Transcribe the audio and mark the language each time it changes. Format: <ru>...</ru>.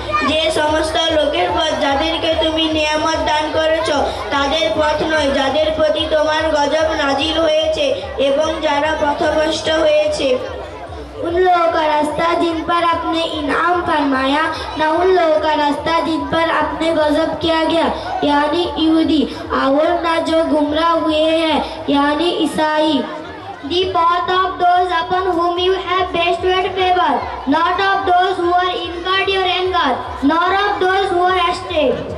<bn>যে সমস্ত লোকের পথ যাদেরকে তুমি নিয়ামত দান করেছো তাদের পথ নয় যাদের প্রতি তোমার গজব নাজিল হয়েছে এবং যারা পথভ্রষ্ট হয়েছে।</bn> <hi>उन लोगों का रास्ता जिन पर आपने इनाम फरमाया न उन लोगों का रास्ता जिन पर आपने गजब किया गया यानी यहूदी और न जो गुमराह हुए हैं यानी ईसाई।</hi> <en>The path of those upon whom you have bestowed favor, not of those who are incurred your anger, nor of those who are astray.</en>